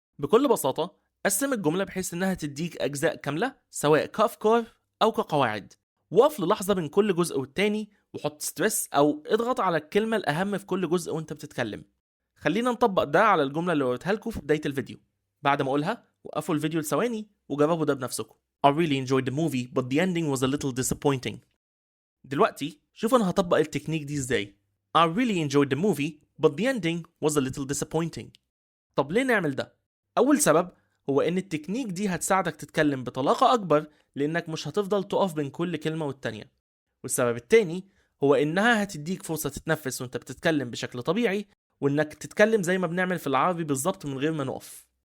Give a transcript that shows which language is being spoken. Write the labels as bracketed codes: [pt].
[ar] بكل بساطة قسم الجملة بحيث انها تديك اجزاء كاملة سواء كافكار او كقواعد. وقف للحظة بين كل جزء والتاني وحط ستريس او اضغط على الكلمة الاهم في كل جزء وانت بتتكلم. خلينا نطبق ده على الجملة اللي قلتها لكم في بداية الفيديو. بعد ما اقولها وقفوا الفيديو لثواني وجربوا ده بنفسكم. [en] I really enjoyed the movie but the ending was a little disappointing. [ar] دلوقتي شوف انا هطبق التكنيك دي ازاي. [en] I really enjoyed the movie but the ending was a little disappointing. [ar] طب ليه نعمل ده؟ أول سبب هو إن التكنيك دي هتساعدك تتكلم بطلاقة أكبر، لأنك مش هتفضل تقف بين كل كلمة والتانية. والسبب التاني هو إنها هتديك فرصة تتنفس وإنت بتتكلم بشكل طبيعي، وإنك تتكلم زي ما بنعمل في العربي بالظبط من غير ما نقف.